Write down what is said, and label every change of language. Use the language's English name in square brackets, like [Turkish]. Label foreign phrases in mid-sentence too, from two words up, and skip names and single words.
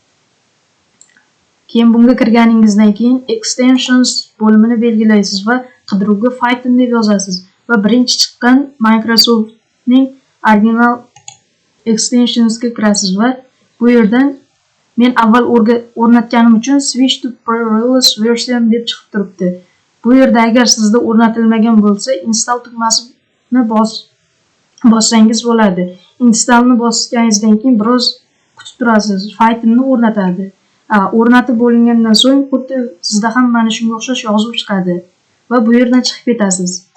[Uzbek] Keyin bunga kirganingizdan keyin Extensions bo'limini belgilaysiz va qidiruvga Python deb yozasiz va birinchi chiqqan Microsoftning original extensionsga kirasiz va bu yerdan men avval o'rnatganim uchun [English] switch to pre-release version [Uzbek] deb chiqib turibdi. Bu yerda agar sizda o'rnatilmagan bo'lsa, install tugmasini bossangiz bo'ladi. Installni bosganingizdan keyin biroz kutib turasiz. Pythonni o'rnatadi. O'rnatib bo'lingandan so'ng xuddi sizda ham mana shunga o'xshash yozuv chiqadi va bu yerdan chiqib ketasiz.